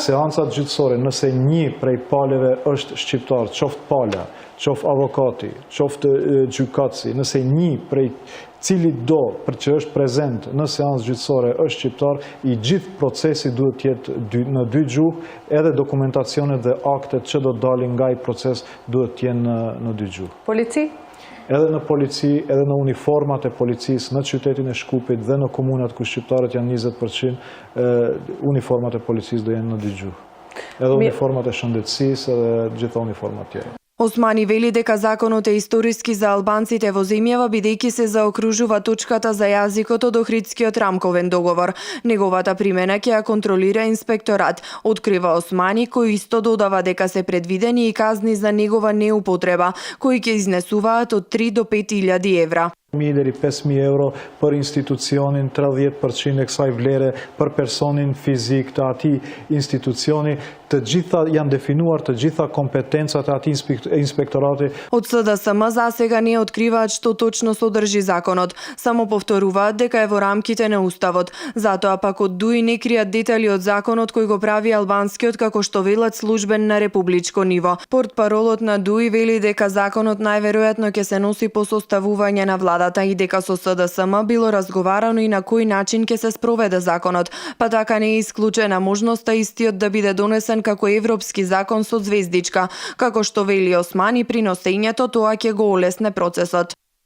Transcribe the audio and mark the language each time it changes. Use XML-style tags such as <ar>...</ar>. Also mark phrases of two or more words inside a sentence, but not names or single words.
<sq>Seancat gjyqësore, nëse një prej paleve është shqiptar, qoftë pala, qoftë avokati, qoftë gjykatësi, nëse një prej cili do për që është prezent në seancë gjyqësore është shqiptar, i gjithë procesi duhet të jetë në dy gjuhë, edhe dokumentacionet dhe aktet që do të dalin nga i proces duhet të jenë në dy gjuhë. Polici? Edhe në polici, edhe në uniformat e policisë, në qytetin e Shkupit dhe në komunat ku shqiptarët janë 20%, uniformat e policisë do jenë në dy gjuhë. Edhe uniformat e shëndetësisë edhe gjitha uniformat tjera.</sq> <mk>Османи вели дека законот е историски за албанците во земјава бидејќи се заокружува точката за јазикот од Охридскиот рамковен договор. Неговата примена ќе ја контролира инспекторат, открива Османи, кој исто додава дека се предвидени и казни за негова неупотреба, кои ќе изнесуваат од 3 до 5.000 евра.</mk> <sq>1.000 deri 5.000 euro për institucionin, 30% e kësaj vlere për personin fizik të atij institucioni, të gjitha janë definuar të gjitha kompetencat e atij inspektorati.</sq> <mk>Од СДСМ за сега не откриваат што точно содржи законот, само повторуваат дека е во рамките на уставот. Затоа пак од ДУИ не кријат детали од законот кој го прави албанскиот како што велат службен на републичко ниво. Портпаролот на ДУИ вели дека законот најверојатно ќе се носи по составување на владата и дека со СДСМ било разговарано и на кој начин ќе се спроведе законот, па така не е исклучена можноста истиот да биде донесен како европски закон со звездичка, како што вели Османи, при носењето тоа ќе го олесне процесот.</mk>